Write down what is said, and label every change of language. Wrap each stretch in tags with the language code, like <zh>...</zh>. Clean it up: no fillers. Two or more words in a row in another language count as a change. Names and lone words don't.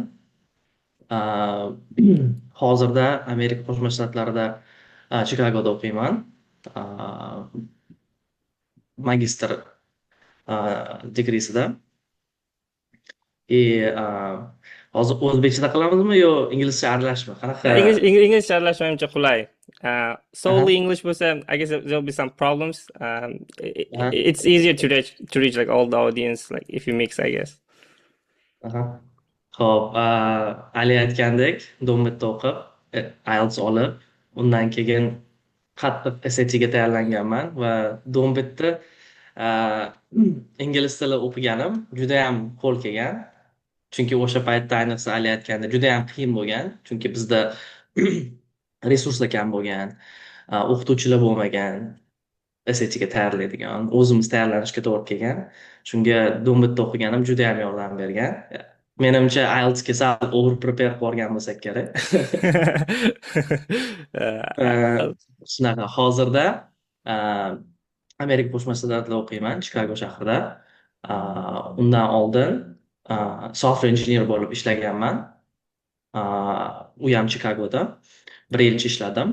<uz>Uh, Hozirda Amerika Qo'shma Shtatlarida Chikagoda o'qiyman. Uh, Magistr digrisida. Hozir o'zbekchada qilamizmi yo inglizcha aralashma? Qanaqa? English aralashmanimcha qulay.</uz> <en>Solely Aha, English bo'lsa, I guess there'll be some problems. aha, It's easier to reach like all the audience, like if you mix, I guess. aha.</en> <uz>Ho'p, Ali aytgandek, Do'mmetda o'qib, IELTS olib, undan keyin qattiq SATga tayyorlanganman va Do'mbetda ingliz tili o'qiganim juda ham qo'l kelgan. Chunki o'sha paytda ayniqsa Ali aytganda juda ham qiyin bo'lgan. Chunki bizda resurslar kam bo'lgan, o'qituvchilar bo'lmagan, SATga tayyorlaydigan, o'zimiz tayyorlanishga to'g'ri kelgan. Shunga Do'mbetda o'qiganim juda ham yordam bergan. Menimcha IELTSga sal</uz> <en>over prepare</en> <uz>qilib borgan bo'lsak kerak. Uh, Shunaqa hozirda Amerika Qo'shma Shtatlarida o'qiyman, Chikago shahrida. Undan oldin</uz> <en>software engineer</en> <uz>bo'lib ishlaganman. U ham Chikagoda 1 yilcha ishladim.</uz>